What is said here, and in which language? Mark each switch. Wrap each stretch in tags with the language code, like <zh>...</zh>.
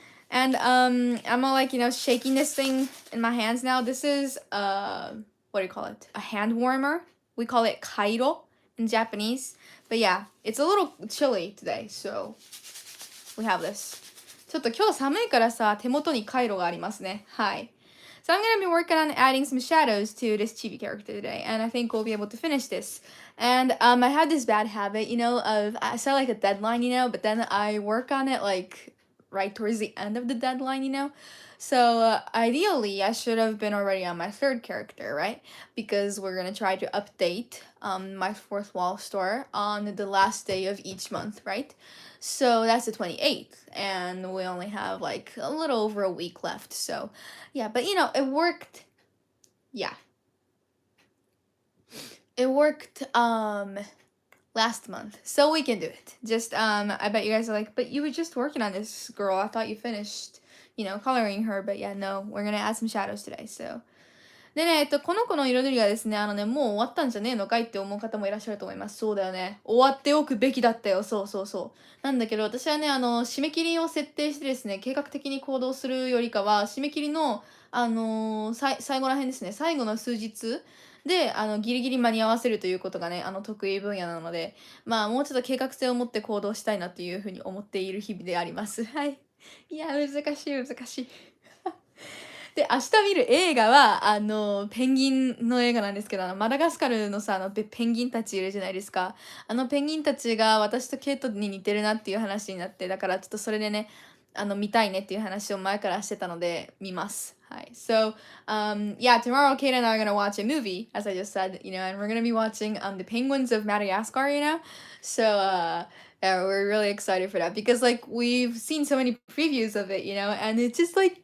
<en>And I'm all shaking this thing in my hands now. This is what do you call it? A hand warmer. We call it kairo in Japanese. But yeah, it's a little chilly today, so we have this.</en> <ja>ちょっと今日寒いからさ、手元にカイロがありますね。はい。</ja> <en>So I'm gonna be working on adding some shadows to this chibi character today, and I think we'll be able to finish this. And I had this bad habit, of I set a deadline, but then I work on it right towards the end of the deadline. So ideally, I should have been already on my third character, right? Because we're gonna try to update my fourth wall store on the last day of each month, right? So that's the 28th, and we only have a little over a week left. So yeah, but it worked. Yeah, it worked last month, so we can do it. Just I bet you guys are like, but you were just working on this, girl. I thought you finished coloring her. But yeah, no, we're gonna add some shadows today.</en> <ja>So でね、この子の彩りがですね、もう終わったんじゃねえのかいって思う方もいらっしゃると思います。そうだよね。終わっておくべきだったよ。そうそうそう。なんだけど、私はね、締め切りを設定してですね、計画的に行動するよりかは、締め切りの、最後ら辺ですね、最後の数日で、ギリギリ間に合わせるということがね、得意分野なので、まあ、もうちょっと計画性を持って行動したいなというふうに思っている日々であります。はい。いや、難しい。で、明日見る映画は、ペンギンの映画なんですけど、マダガスカルのさ、ペンギンたちいるじゃないですか。ペンギンたちが私とケイトに似てるなっていう話になって、だからちょっとそれでね、見たいねっていう話を前からしてたので、見ます。はい。</ja> <en>So, yeah, tomorrow Kate and I are gonna watch a movie, as I just said, and we're gonna be watching, the Penguins of Madagascar, So, yeah, we're really excited for that because, we've seen so many previews of it, and it's just</en>